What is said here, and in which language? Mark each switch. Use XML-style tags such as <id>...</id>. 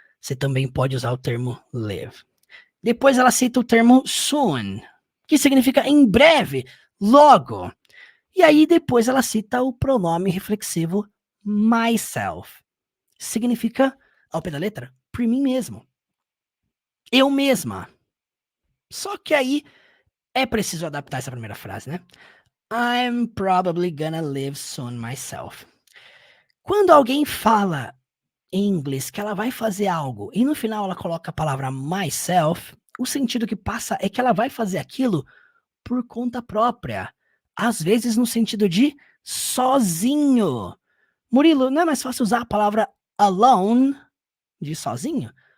<pt>Você também pode usar o termo live. Depois ela cita o termo soon, que significa em breve, logo. E aí depois ela cita o pronome reflexivo myself. Significa, ao pé da letra, por mim mesmo. Eu mesma. Só que aí é preciso adaptar essa primeira frase, né?</pt> <en>I'm probably gonna live soon myself.</en> <pt>Quando alguém fala em inglês que ela vai fazer algo e no final ela coloca a palavra myself, o sentido que passa é que ela vai fazer aquilo por conta própria. Às vezes no sentido de sozinho. Murilo, não é mais fácil usar a palavra alone, de sozinho?</pt>